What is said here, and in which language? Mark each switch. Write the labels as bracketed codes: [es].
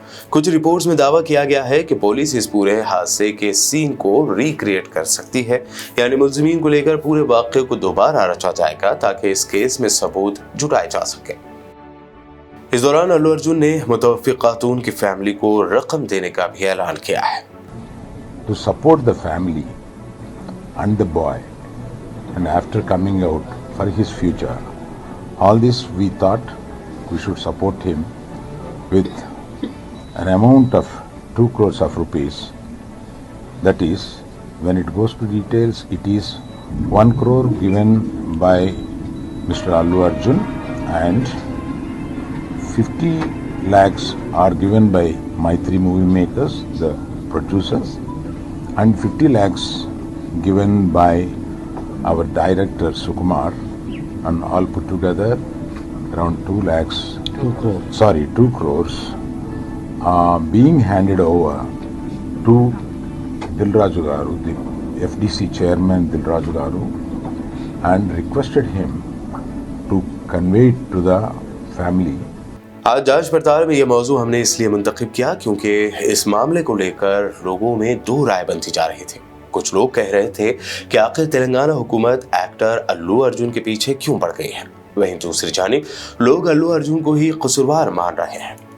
[hi] कुछ रिपोर्ट्स में दावा किया गया है कि पुलिस इस पूरे हादसे के सीन को रिक्रिएट कर सकती है, यानी मुल्जिमीन को लेकर पूरे वाक़े को दोबारा रचा जाएगा ताकि इस केस में सबूत जुटाए जा सके। इस दौरान अल्लू अर्जुन ने मुतवफ़्फ़ी खातून की फैमिली को रकम देने का भी ऐलान किया है। [en] To support the family and the boy, and after coming out for his future, all this we thought we should support him with an amount of 2 crores of rupees. That is, when it goes to details, it is 1 crore given by Mr. Allu Arjun and 50 lakhs are given by Maitri Movie Makers, the producers, and 50 lakhs given by our director Sukumar, and all put together around 2 lakhs. 2 crores. Sorry, 2 crores being handed over to Dilraju Garu, the FDC chairman Dilraju Garu, and requested him to convey it to the family. [hi] आज जांच पड़ताल में यह मौजू हमने इसलिए मुंतखब किया क्योंकि इस मामले को लेकर लोगों में दो राय बनती जा रही थी। कुछ लोग कह रहे थे कि आखिर तेलंगाना हुकूमत एक्टर अल्लू अर्जुन के पीछे क्यों पड़ गई है, वहीं दूसरी जानिब लोग अल्लू अर्जुन को ही कसूरवार मान रहे हैं।